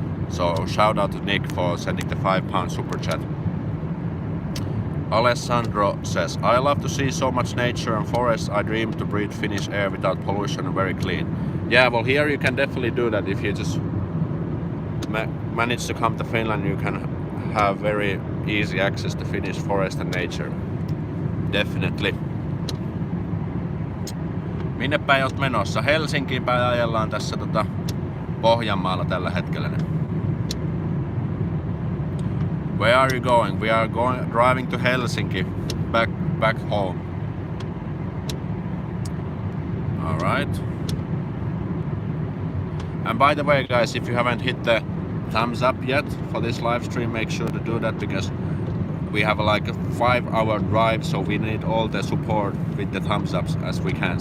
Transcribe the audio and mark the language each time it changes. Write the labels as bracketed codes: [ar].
[en] So shout out to Nick for sending the £5 super chat. Alessandro says, I love to see so much nature and forests. I dream to breathe Finnish air without pollution and very clean. Yeah, well here you can definitely do that. If you just manage to come to Finland, you can have very easy access to Finnish forest and nature. Definitely. [fi] Minne päin oot menossa? Helsinkiin päin ajellaan tässä Pohjanmaalla tällä hetkellä. [en] Where are you going? We are driving to Helsinki, back home. All right. And by the way, guys, if you haven't hit the thumbs up yet for this live stream, make sure to do that because we have like a 5-hour drive, so we need all the support with the thumbs ups as we can.